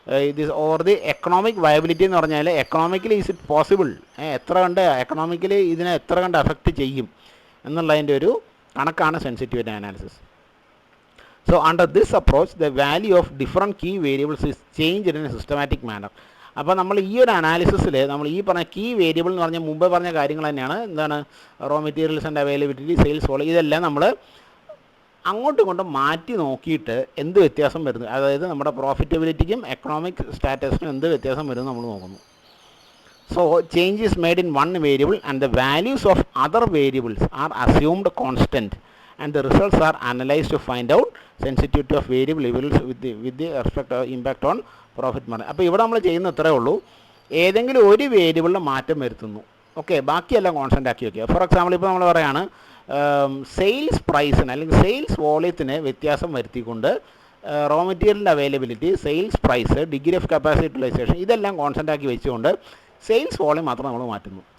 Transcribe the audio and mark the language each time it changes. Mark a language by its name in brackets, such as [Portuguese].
[Malayalam] ഇത് or the economic viability എന്ന് പറഞ്ഞാൽ എക്കണോമിക്കലി [English] is it possible, [Malayalam] എത്ര കണ്ട് എക്കണോമിക്കലി ഇതിനെ എത്ര കണ്ട് എഫക്റ്റ് ചെയ്യും എന്നുള്ളതിൻ്റെ ഒരു കണക്കാണ് sensitivity analysis. [English] So under this approach the value of different key variables is changed in a systematic manner. [Malayalam] അപ്പോൾ നമ്മൾ ഈ ഒരു അനാലിസിസിൽ നമ്മൾ ഈ പറഞ്ഞ കീ വേരിയബിൾ എന്ന് പറഞ്ഞാൽ മുമ്പേ പറഞ്ഞ കാര്യങ്ങൾ തന്നെയാണ്. എന്താണ്, raw materials and availability, sales volume, ഇതെല്ലാം നമ്മൾ അങ്ങോട്ടും ഇങ്ങോട്ടും മാറ്റി നോക്കിയിട്ട് എന്ത് വ്യത്യാസം വരുന്നു, അതായത് നമ്മുടെ പ്രോഫിറ്റബിലിറ്റിക്കും എക്കണോമിക് സ്റ്റാറ്റസിനും എന്ത് വ്യത്യാസം വരുന്നു നമ്മൾ നോക്കുന്നു. [English] So change is made in one variable and the values of other variables are assumed constant and the results are analyzed to find out sensitivity of variable levels with the respect impact on profit margin. [Malayalam] അപ്പോൾ ഇവിടെ നമ്മൾ ചെയ്യുന്ന ഇത്രയേ ഉള്ളൂ, ഏതെങ്കിലും ഒരു വേരിയബിളിൽ മാറ്റം വരുത്തുന്നു, ഓക്കെ, ബാക്കിയെല്ലാം കോൺസ്റ്റൻ്റ് ആക്കി വയ്ക്കുക. ഫോർ എക്സാമ്പിൾ ഇപ്പോൾ നമ്മൾ പറയുകയാണ് സെയിൽസ് പ്രൈസിന് അല്ലെങ്കിൽ സെയിൽസ് വോളിയത്തിന് വ്യത്യാസം വരുത്തിക്കൊണ്ട് റോ മെറ്റീരിയലിൻ്റെ availability, sales price, degree of capacity utilisation ഇതെല്ലാം കോൺസ്റ്റൻ്റ് ആക്കി വെച്ചുകൊണ്ട് സെയിൽസ് വോളിയം മാത്രം നമ്മൾ മാറ്റുന്നു.